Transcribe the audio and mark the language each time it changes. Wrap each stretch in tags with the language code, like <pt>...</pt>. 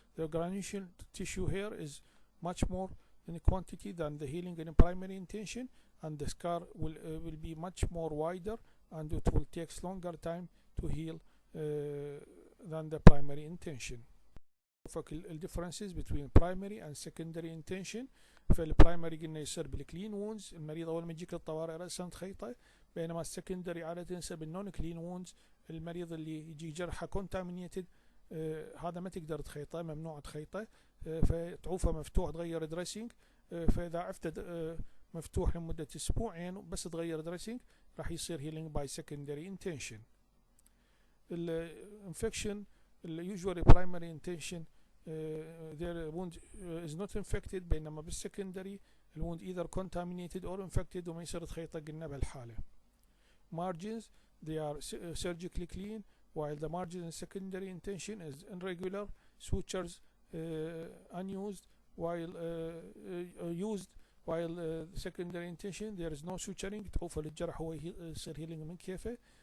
<en>The granulation tissue here is much more in quantity than the healing in primary intention, and the scar will be much more wider and it will take longer time to heal than the primary intention. The differences between primary and secondary intention.</en> <ar>فالبرايمري قلنا يصير بالكلين وونز، المريض اول ما يجيك للطوارئ راسا تخيطه، بينما السكندري عاده يصير بالنون كلين وونز، المريض اللي يجي جرحه كونتامينيتد هذا ما تقدر تخيطه، ممنوع تخيطه، فتعوفه مفتوح تغير دريسنج، فاذا عفته مفتوح لمده اسبوعين بس تغير دريسنج راح يصير هيلينج باي سكندري انتنشن.</ar> <en>الانفكشن usually primary intention their wound is not infected،</en> <ar>بينما بالسكندري</ar> <en>الwound either contaminated or infected</en> <ar>وما يصير تخيطه قلنا بهالحالة.</ar> <en>Margins they are surgically clean while the margin in secondary intention is irregular, sutures unused while used while secondary intention there is no suturing،</en> <ar>تعوف للجرح هو يصير</ar> <en>healing</en> <ar>من كيفه.</ar>